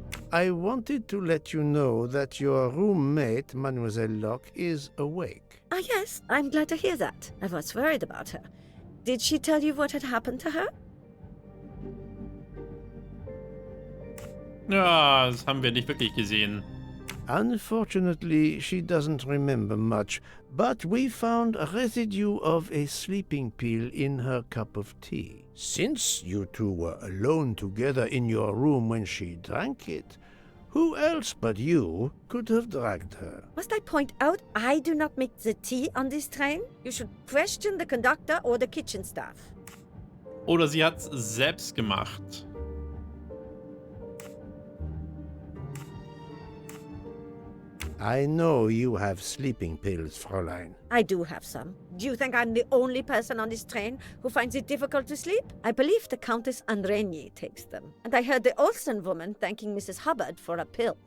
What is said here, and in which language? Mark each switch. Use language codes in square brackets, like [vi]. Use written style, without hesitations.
[en] I wanted to let you know that your roommate, Mademoiselle Locke, is awake. Ah, yes, I'm glad to hear that. I was worried about her. Did she tell you what had happened to her? [de] Ja, das haben wir nicht wirklich gesehen. [en] Unfortunately, she doesn't remember much, but we found a residue of a sleeping pill in her cup of tea. Since you two were alone together in your room when she drank it, who else but you could have dragged her? Must I point out I do not make the tea on this train? You should question the conductor or the kitchen staff. [de] Oder sie hat's selbst gemacht. [en] I know you have sleeping pills, Fräulein. I do have some. Do you think I'm the only person on this train who finds it difficult to sleep? I believe the Countess Andreni takes them. And I heard the Olsen woman thanking Mrs. Hubbard for a pill.